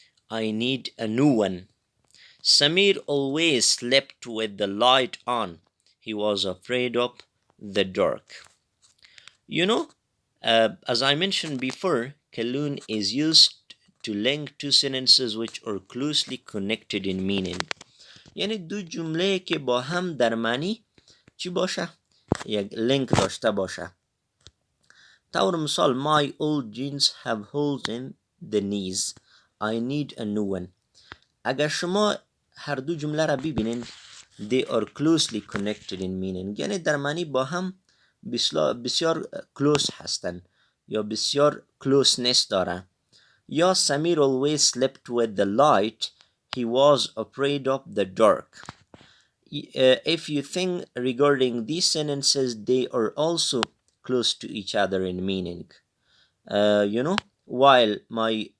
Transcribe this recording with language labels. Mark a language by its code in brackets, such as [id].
[en] I need a new one. Samir always slept with the light on. He was afraid of the dark. You know, as I mentioned before, kalun is used to link two sentences which are closely connected in meaning. [fa] یعنی دو جمله که با هم در معنی چی باشه؟ یک لینک داشته باشه. طور مثال [en] my old jeans have holes in the knees. I need a new one. [fa] اگر شما هر دو جمله را ببینین [en] they are closely connected in meaning، [fa] یعنی در معنی با هم بسیار close هستن یا بسیار closeness داره. [en] یا Samir always slept with the light. He was afraid of the dark. If you think regarding these sentences, they are also close to each other in meaning. You know, while my